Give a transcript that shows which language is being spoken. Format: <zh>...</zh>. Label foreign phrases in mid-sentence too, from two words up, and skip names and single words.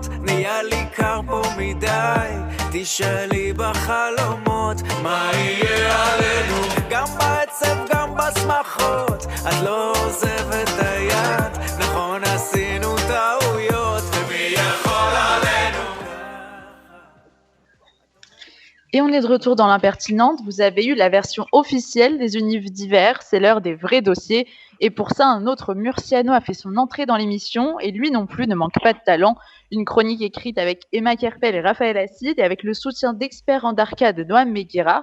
<he>נהיה לי קר פה מדי, תשאלי בחלומות מה יהיה עלינו, גם בעצב גם בשמחות, את לא עוזבת היד, נכון עשינו טעויות, ומי יכול עלינו.</he> <fr>Et on est de retour dans l'impertinente. Vous avez eu la version officielle des univers divers. C'est l'heure des vrais dossiers. Et pour ça, un autre Murciano a fait son entrée dans l'émission. Et lui non plus ne manque pas de talent. Une chronique écrite avec Emma Kerpel et Raphaël Acide et avec le soutien d'experts en arcade de Noam Meguira.</fr>